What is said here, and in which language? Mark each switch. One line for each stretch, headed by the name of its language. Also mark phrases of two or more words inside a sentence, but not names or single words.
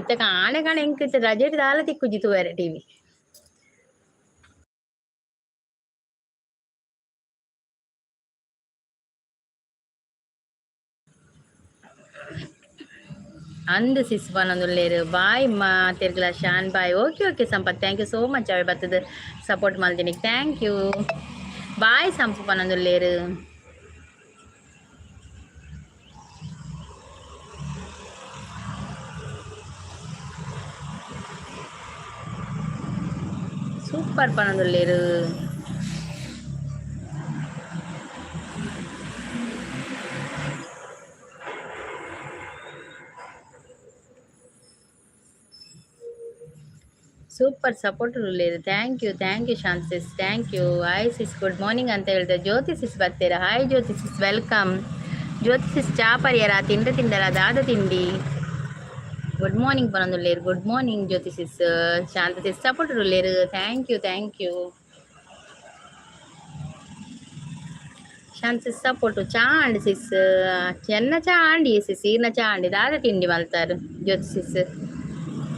Tulu: ಇತ್ತ ಕಾಣೆ ಎಂಕ್ ರಜೆ ದಾಲ ತಿಕ್ಕುಜಿ ತೂವೇರೆ ಟಿವಿ. ಅಂದು ಸಿಸ್ ಪನೊಂದುಲ್ಲೇರು. ಬಾಯ್ ತಿರ್ಗಲ ಶಾನ್ ಬಾಯ್.
English: ok Sampath thank you so much.
Tulu: ಅವೇ ಬತ್ತದ ಸಪೋರ್ಟ್ ಮಾಡ್ತೀನಿ.
English: thank you
Tulu: ಬಾಯ್ ಸಂಪು ಪನೊಂದುಲ್ಲೇರು. ಸೂಪರ್ ಪನೊಂದುಲ್ಲೇರು. ಸೂಪರ್ ಸಪೋರ್ಟ್ ಉಳ್ಳೇರು.
English: Thank you Shanth sis, thank you. Hi sis good morning
Kannada: ಅಂತ ಹೇಳಿದೆ.
Tulu: ಜ್ಯೋತಿ ಸಿಸ್ ಬರ್ತೀರಾ.
English: hi Jyothi sis, welcome.
Tulu: ಜ್ಯೋತಿ ಸಿಸ್ ಚಾ ಪರಿಹಾರ ತಿಂದರ ದಾದ ತಿಂಡಿ.
English: good morning ಪನೊಂದುಲ್ಲೇರು. Good morning Jyothi sis.
Tulu: ಶಾಂತ ಸಿಸ್ ಸಪೋರ್ಟ್ ಉಳ್ಳೇರು.
English: thank you Shanta sis support.
Tulu: ಚಾ ಅಂಡಿ ಸಿಸ್ ಚೆನ್ನ ಚಾ ಅಂಡಿ ಸಿಸ್ ಈರ್ನ ಚಾ ಅಂಡಿ ದಾದ ತಿಂಡಿ ಮಲ್ತಾರು ಜ್ಯೋತಿ ಸಿಸ್.